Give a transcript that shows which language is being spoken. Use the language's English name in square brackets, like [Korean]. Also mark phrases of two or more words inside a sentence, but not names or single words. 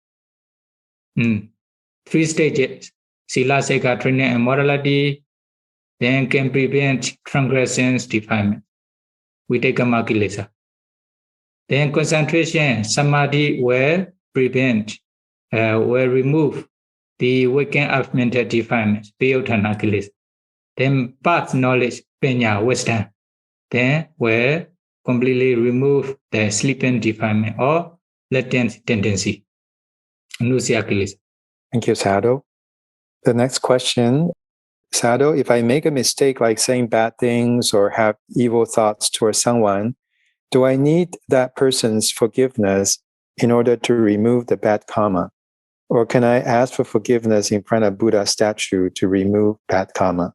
[English] 3 stages: sila, seka, training, and morality. Then can prevent transgressions, defilement. We take a kilesa. Then concentration, samadhi will prevent, will remove the waking up mental defilements, [Pali] priyuddhana kilesa. [English] Then path knowledge, panya, wisdom, then will completely remove the sleeping defilement or latent tendency, [Pali] anusaya kilesa. [English] Thank you, Sayadaw. The next question, Sayadaw, if I make a mistake like saying bad things or have evil thoughts towards someone, do I need that person's forgiveness in order to remove the bad karma? Or can I ask for forgiveness in front of Buddha statue to remove bad karma?